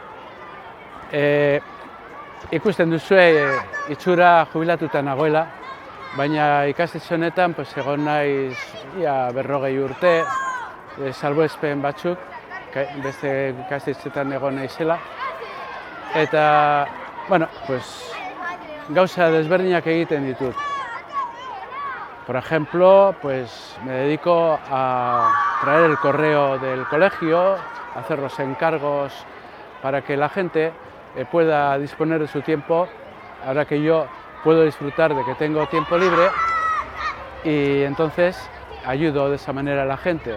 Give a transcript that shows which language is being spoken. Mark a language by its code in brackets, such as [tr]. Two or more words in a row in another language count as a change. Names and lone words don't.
[eu] Ikusten duzue itxura jubilatuta nagoela, baina ikastetxe honetan egon naiz 40 urte, salbuespen batzuk, beste ikastetxetan egon naizela. Eta, gauza desberdinak egiten ditut. [es] Por ejemplo, me dedico a traer el correo del colegio, hacer los encargos para que la gente pueda disponer de su tiempo, ahora que yo puedo disfrutar de que tengo tiempo libre, y entonces ayudo de esa manera a la gente.